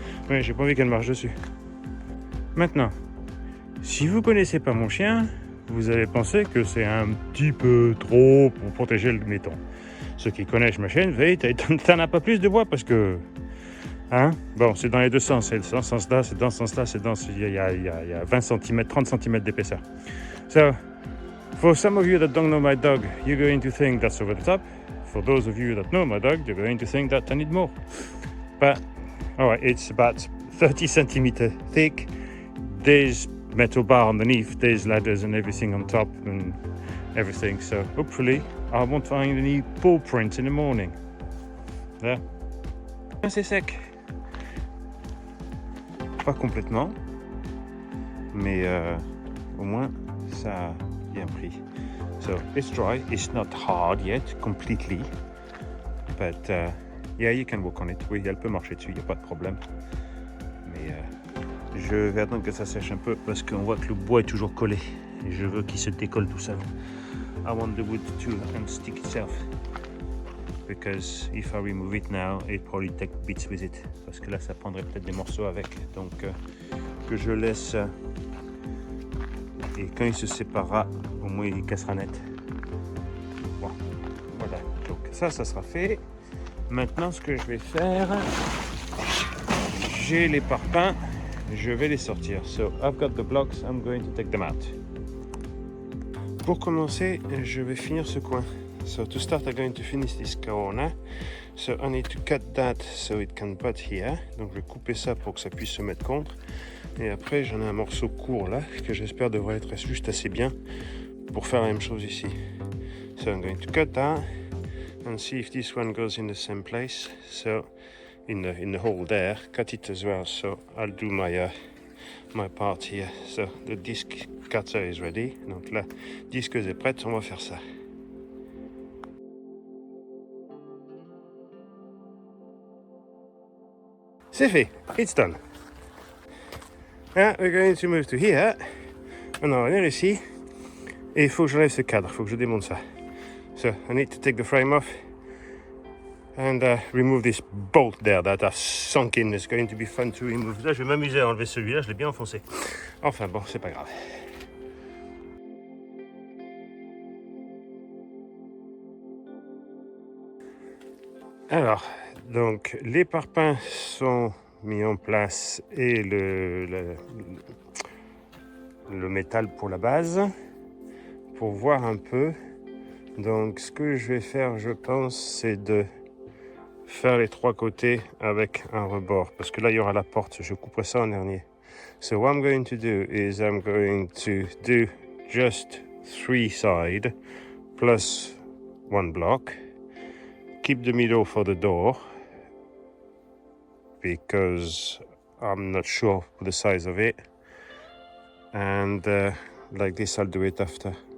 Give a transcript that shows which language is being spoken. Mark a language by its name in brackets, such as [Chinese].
[French] Mais j'ai pas envie qu'elle marche dessus. Maintenant, si vous connaissez pas mon chien, vous allez penser que c'est un petit peu trop pour protéger le béton. Ceux qui connaissent ma chaîne, t'en as pas plus de bois parce que... Hein? Bon, c'est dans les deux sens. C'est dans ce sens-là, c'est dans ce sens-là, c'est dans... Il y a 20 cm, 30 cm d'épaisseur. [English] So, for some of you that don't know my dog, you're going to think that's over the top. For those of you that know my dog, you're going to think that I need more. But, alright, it's about 30 cm thick. There's metal bar underneath, there's ladders and everything on top and everything. So, hopefully, I won't find any paw prints in the morning. There. [French] C'est sec. Pas complètement, mais au moins ça a bien pris. [English] So it's dry. It's not hard yet completely, but yeah, you can walk on it. [French] Oui, elle peut marcher dessus, il n'y a pas de problème. Mais je vais attendre que ça sèche un peu parce qu'on voit que le bois est toujours collé et je veux qu'il se décolle tout seul. [English] I want the wood to unstick itself. Because if I remove it now, it probably take bits with it. [French] Parce que là, ça prendrait peut-être des morceaux avec. Donc, que je laisse. Et quand il se séparera, au moins il cassera net. Bon, voilà. Donc ça sera fait. Maintenant, ce que je vais faire, j'ai les parpaings, je vais les sortir. [English] So, I've got the blocks, I'm going to take them out. [French] Pour commencer, je vais finir ce coin. [English] So to start, I'm going to finish this corner. So I need to cut that so it can butt here. [French] Donc je vais couper ça pour que ça puisse se mettre contre. Et après, j'en ai un morceau court là, que j'espère devrait être juste assez bien pour faire la même chose ici. [English] So I'm going to cut that and see if this one goes in the same place. So in the hole there, cut it as well. So I'll do my part here. So the disc cutter is ready. [French] Donc la disqueuse est prête, on va faire ça. C'est fait, [English] it's done. Now we're going to move to here. [French] On va venir ici. Et il faut que j'enlève ce cadre, il faut que je démonte ça. [English] So I need to take the frame off and remove this bolt there that I've sunk in. It's going to be fun to remove. [French] Là, je vais m'amuser à enlever celui-là, je l'ai bien enfoncé. Enfin bon, c'est pas grave. Alors, donc les parpaings sont mis en place et le métal pour la base, pour voir un peu. Donc ce que je vais faire, je pense, c'est de faire les trois côtés avec un rebord, parce que là il y aura la porte, je couperai ça en dernier. [English] So what I'm going to do is I'm going to do just 3 sides plus 1 block. Keep the middle for the door because I'm not sure the size of it, and like this I'll do it after.